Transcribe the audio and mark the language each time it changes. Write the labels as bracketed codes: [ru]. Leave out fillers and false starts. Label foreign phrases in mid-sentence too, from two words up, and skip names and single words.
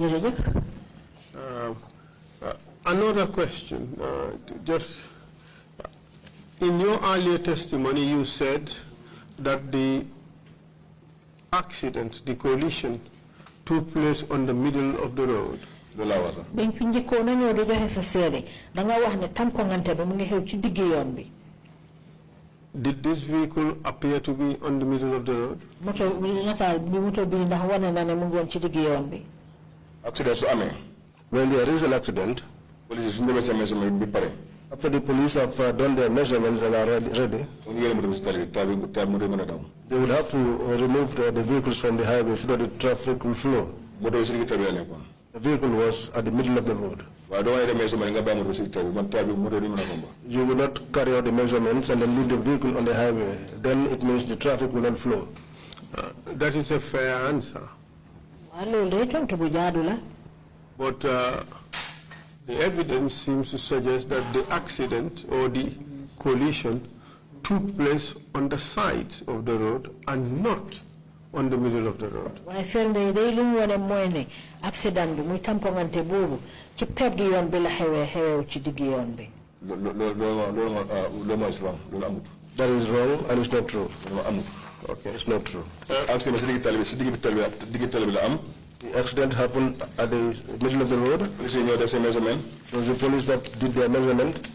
[en] Another question. In your earlier testimony, you said that the accident, the collision, took place on the middle of the road. [wo] Ben fi njëkkoon na ñëw di joxe sa seede da nga wax ne tampongante bi mu ngi xew ci digg yoon bi. [en] Did this vehicle appear to be on the middle of the road? [wo] Moto bi nataal bi moto bi ndax wane na ne mu ngi woon ci digg yoon bi. Accident su amee. [en] When there is an accident, [wo] police suñu demee seen measurement bi pare. [en] after the police have done their measurements and are ready, they would have to remove the vehicles from the highway so that the traffic will flow. The vehicle was at the middle of the road. You will not carry out the measurements and then leave the vehicle on the highway. Then it means the traffic will not flow. That is a fair answer. But the evidence seems to suggest that the accident or the collision took place on the sides of the road and not on the middle of the road. I feel the daily one [wo] accident bi muy tampongante boobu ci pegg yoon bi la xewee ci digg yoon bi. [en] That is wrong and it's not true. Okay, it's not true. The accident happened at the middle of the road. It was the police that did their measurement.